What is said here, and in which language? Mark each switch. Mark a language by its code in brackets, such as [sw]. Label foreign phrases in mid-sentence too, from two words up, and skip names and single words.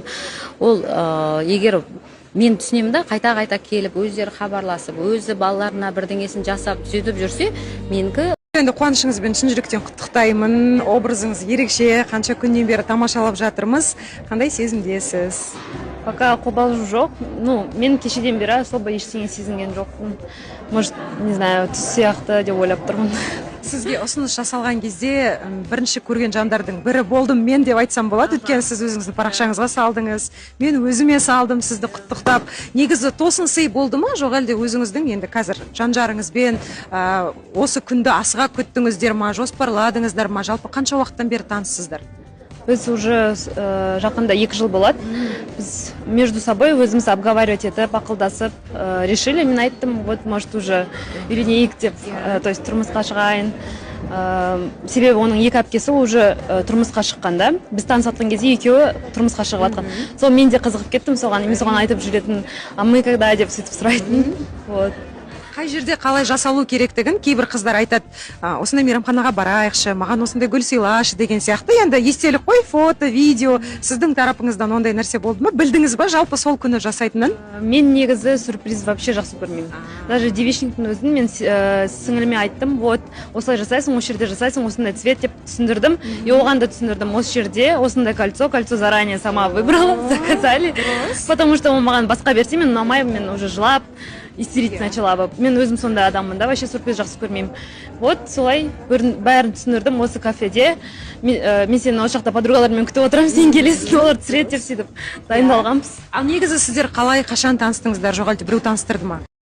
[kk] Ол егер мен түсінемін да, қайта-қайта келіп, өздері хабарласып, өзі балаларына бірдеңесін жасап, сөйтіп жүрсе, менікі Енді қуанышыңызбен шын жүректен құттықтаймын. Образыңыз ерекше, қанша күннен бері тамашалап жатырмыз. Қандай сезімдесіз? Пока қобалжу жоқ. Мен кешеден бері особо ештеңе сезінген жоқпын. [ru] Может, не знаю, [kk] түс сияқты деп ойлап тұрмын. Сізге ұсыныс жасалған кезде бірінші көрген жандардың бірі болдым мен деп айтсам болады. Өйткені сіз өзіңіздің парақшаңызға салдыңыз. Мен өзіме салдым сізді құттықтап. Негізі тосын сый болды ма, жоқ әлде өзіңіздің енді қазір жан-жарыңызбен осы күнді асыға күттіңіздер ма, жоспарладыңыздар ма, жалпы қанша уақыттан бері таныссыздар? Біз уже жақында 2 жыл болады. Біз [ru] между собой [kk] өзіміз обговаривать етіп, ақылдасып, решили. Мен айттым, [ru] вот, может, уже [kk] үйленейік деп, то есть тұрмысқа шығайын. Себебі оның 2 әпкесі уже тұрмысқа шыққанда, біз танысатын кезде екеуі тұрмысқа шығып атқан. Сол мен де қызығып кеттім соған, мен соған айтып жүретін, [ru] а мы когда [kk] деп сөйтіп сұрайтын. [ru] Вот. [kk] Қай жерде қалай жасалу керектігін кейбір қыздар айтады, осындай мейрамханаға барайықшы, маған осындай гүл сыйлашы деген сияқты. Енді естелік қой, фото, видео, сіздің тарапыңыздан ондай нәрсе болды ма? Білдіңіз ба жалпы сол күні жасайтынын? Мен негізі [ru] сюрприз вообще [kk] жақсы көрмеймін. Даже девичниктің өзін мен сіңіліме айттым, вот, осылай жасайсың, осы жерде жасайсың, осындай цвет деп түсіндірдім. И оған да түсіндірдім, осы жерде осындай [ru] кольцо заранее сама выбрала, заказали. Потому что [kk] ол маған басқа берсе, мен ұнамай, мен уже жылап, [ru] истерить начала бы. [kk] Мен өзім сондай адаммын да, [ru] вообще сюрприз [kk] жақсы көрмеймін. Вот солай бәрін түсіндірдім осы кафеде. Мен сені осы жақта подругалармен күтіп отырамын, сен келесің, олар түсіреді деп сөйтіп дайындалғанбыз. Ал негізі сіздер қалай, қашан таныстыңыздар, жоқ әлде біреу таныстырды ма?